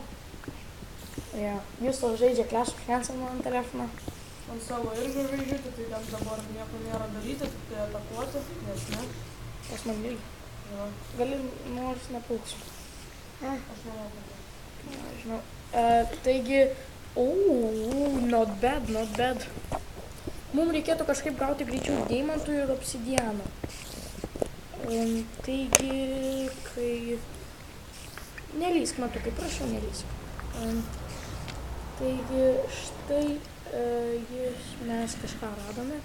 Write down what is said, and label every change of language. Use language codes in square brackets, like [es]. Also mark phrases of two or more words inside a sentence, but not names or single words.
[lt] Ja. Jūs to žaidžia Clash of Clans ant telefoną. ant savo irgi žaidžiu, tai ten dabar nieko nėra daryti, tik tai atakuoti, nes ne. Pas man irgi. Jo, Gali nors nepulksiu. aš manau, kad ne. Žinau. Taigi, [en] not bad, not bad. [lt] Mums reikėtų kažkaip gauti greičiau deimantų ir obsidiano. Taigi, kai... Nelysk, matau, kaip prašau, nelysk. Taigi, štai mes kažką radome.